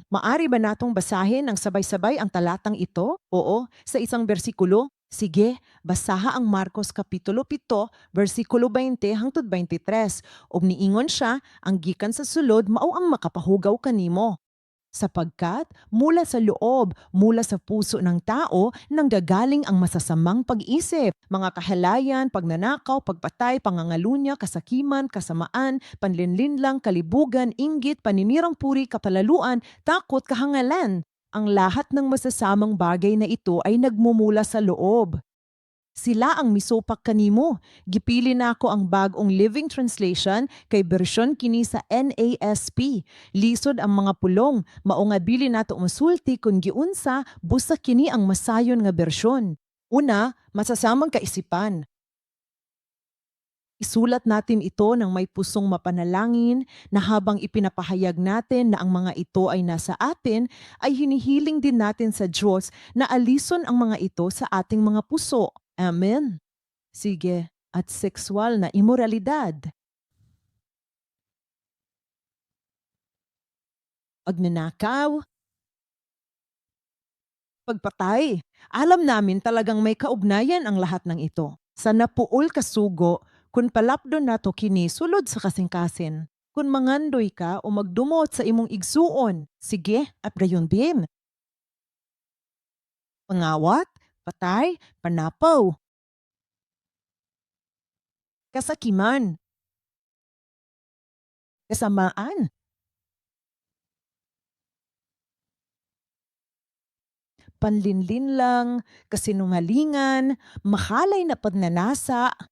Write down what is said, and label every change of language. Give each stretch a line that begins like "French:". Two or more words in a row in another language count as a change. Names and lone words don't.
Filipino: Maari ba natong basahin ng sabay-sabay ang talatang ito? Oo, sa isang bersikulo.
Cebuano: Sige, basaha ang Marcos Kapitulo 7, versikulo 20 hangtod 23. Og niingon siya, ang gikan sa sulod mao ang makapahugaw kanimo.
Filipino: Sapagkat mula sa loob, mula sa puso ng tao, nanggagaling ang masasamang pag-isip, mga kahalayan, pagnanakaw, pagpatay, pangangalunya, kasakiman, kasamaan, panlinlinlang, kalibugan, inggit, paninirang puri, kapalaluan, takot, kahangalan. Ang lahat ng masasamang bagay na ito ay nagmumula sa loob.
Cebuano: Sila ang misupak kanimo. Gipili na ako ang bagong Living Translation kay bersyon kini sa NASP. Lisod ang mga pulong, mao nga dili nato masulti kun giunsa busa kini ang masayon nga bersyon. Una,
Filipino: masasamang kaisipan. Isulat natin ito ng may pusong mapanalangin na habang ipinapahayag natin na ang mga ito ay nasa atin, ay hinihiling din natin sa Diyos na alison ang mga ito sa ating mga puso. Amen. Sige, at sexual na imoralidad, pagnanakaw, pagpatay. Alam namin talagang may kaugnayan ang lahat ng ito.
Cebuano: Sa napuol kasugo, kung palapdon nato kini sulod sa kasing-kasin. Kung mangandoy ka o magdumot sa imong igsuon, sige,
Filipino: at gayon din.
Cebuano: Pangawat, patay, panapaw,
Filipino: kasakiman, kasamaan, panlinlinlang, kasinungalingan, mahalay na pagnanasa,